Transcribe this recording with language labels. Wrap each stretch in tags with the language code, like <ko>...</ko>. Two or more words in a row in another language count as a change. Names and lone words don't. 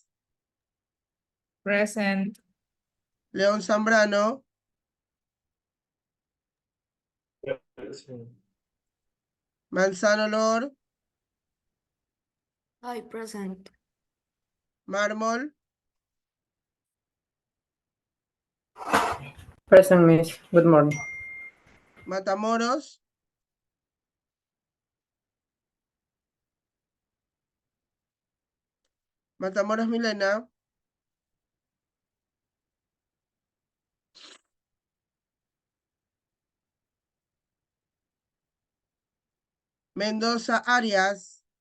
<en>Present. León Zambrano? Manzano Lor? Hi, present. Mármol? Present, Miss. Good morning. Matamoros? Matamoros Milena? Mendoza Arias?</en>